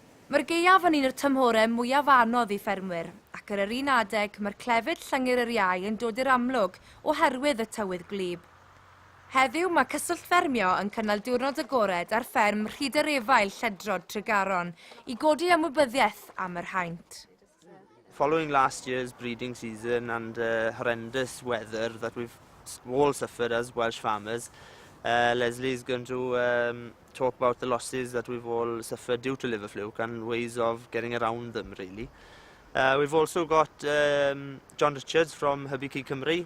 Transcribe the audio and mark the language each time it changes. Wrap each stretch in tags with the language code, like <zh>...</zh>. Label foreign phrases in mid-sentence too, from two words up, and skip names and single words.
<cy>Mae'r gaeaf yn un o'r tymhorau mwyaf anodd I ffermwyr, ac ar yr un adeg mae'r clefyd llyngyr yr iau yn dod i'r amlwg oherwydd y tywydd gwlyb. Heddiw mae cyswllt ffermio yn cynnal diwrnod agored ar fferm Rhydyr Efail Lledrod Tregaron I godi ymwybyddiaeth am yr haint.</cy> <en>Following last year's breeding season and horrendous weather that we've all suffered as Welsh farmers, Leslie is going to talk about the losses that we've all suffered due to liver fluke and ways of getting around them, really. We've also got John Richards from Hubby Key Cymru.</en>